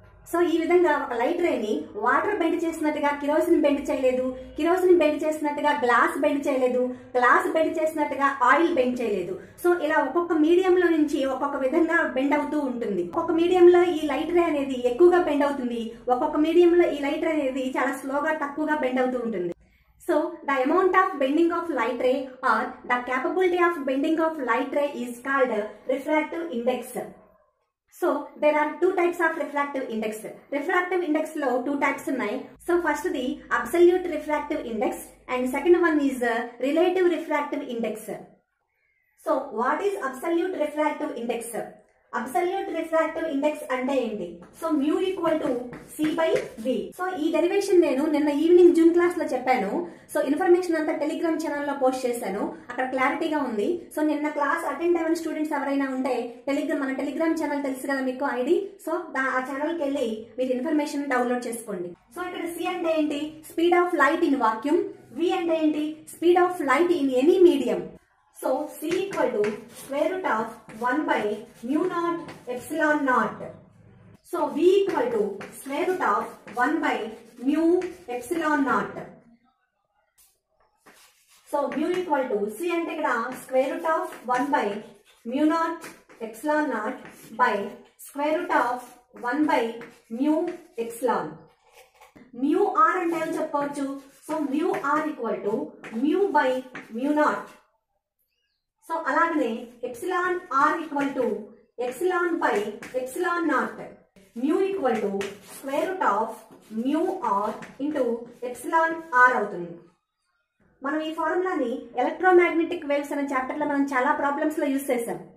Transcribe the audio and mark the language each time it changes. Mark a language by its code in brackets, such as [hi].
[te] So ఈ విధంగా ఒక లైట్ రేని వాటర్ బెండ్ చేసినట్టుగా కిరోసిన్ బెండ్ చేయలేదు, కిరోసిన్ బెండ్ చేసినట్టుగా గ్లాస్ బెండ్ చేయలేదు, గ్లాస్ బెండ్ చేసినట్టుగా ఆయిల్ బెండ్ చేయలేదు. సో ఇలా ఒక్కొక్క మీడియం లో నుంచి ఒక్కొక్క విధంగా బెండ్ అవుతూ ఉంటుంది. ఒక్కొక్క మీడియం లో ఈ లైట్ రే అనేది ఎక్కువగా బెండ్ అవుతుంది, ఒక్కొక్క మీడియం లో ఈ లైట్ రే అనేది చాలా స్లోగా తక్కువగా బెండ్ అవుతూ ఉంటుంది. [en] So the amount of bending of light ray or the capability of bending of light ray is called refractive index. So there are two types of refractive index. [te] Refractive index lo two types unnai. [en] So first the absolute refractive index and second one is relative refractive index. So what is absolute refractive index? [te] Absolute refractive index అంటే ఏంటి? So mu equal to C by we. So ఈ derivation నేను నిన్న evening Zoom class లో చెప్పాను. So information అంతా Telegram channel లో post చేశాను, అక్కడ క్లారిటీగా ఉంది. సో నిన్న క్లాస్ అటెండ్ అయిన స్టూడెంట్స్ ఎవరైనా ఉంటే మన టెలిగ్రామ్ ఛానల్ తెలుసు కదా మీకు ఐడి. సో ఆ ఛానల్ కి వెళ్ళి మీరు ఇన్ఫర్మేషన్ డౌన్లోడ్ చేసుకోండి. సో ఇక్కడ సి అంటే ఏంటి? Speed of light in vacuum. వి అంటే ఏంటి? Speed of light in any medium. [en] So C equal to square root of 1 by mu naught epsilon naught. So V equal to square root of 1 by mu epsilon naught. So mu equal to C [te] అంటే ఇక్కడ [en] square root of 1 by mu naught epsilon naught by square root of 1 by mu epsilon. [te] Mu R అంటే ఏం చెప్పవచ్చు? [en] So mu R equal to mu by mu naught. [te] So అలాగనే epsilon are equal to epsilon by epsilon naught. Mu equal to square root of mu R into epsilon are అవుతుంది. మనం ఈ ఫార్ములాని electromagnetic waves అనే chapter లో మనం చాలా problems లో use చేసాం.